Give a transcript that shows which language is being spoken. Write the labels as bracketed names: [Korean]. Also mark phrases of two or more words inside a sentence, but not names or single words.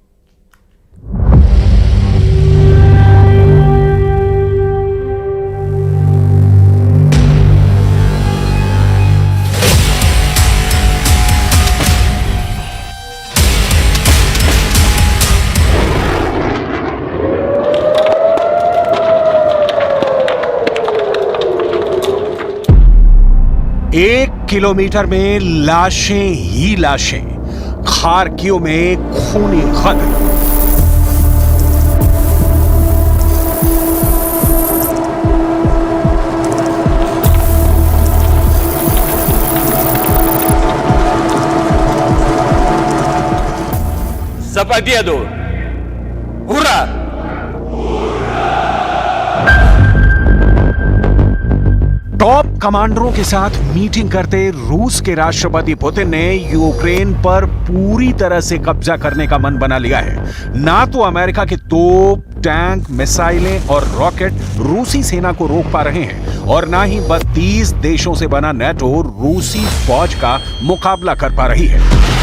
[Hindi] 1 किलोमीटर में लाशें ही लाशें, खार्किव में खूनी खत। [Russian] За победу! Ура! [Hindi] टॉप कमांडरों के साथ मीटिंग करते रूस के राष्ट्रपति पुतिन ने यूक्रेन पर पूरी तरह से कब्जा करने का मन बना लिया है। ना तो अमेरिका के तोप, टैंक, मिसाइलें और रॉकेट रूसी सेना को रोक पा रहे हैं और ना ही 32 देशों से बना नेटो रूसी फौज का मुकाबला कर पा रही है।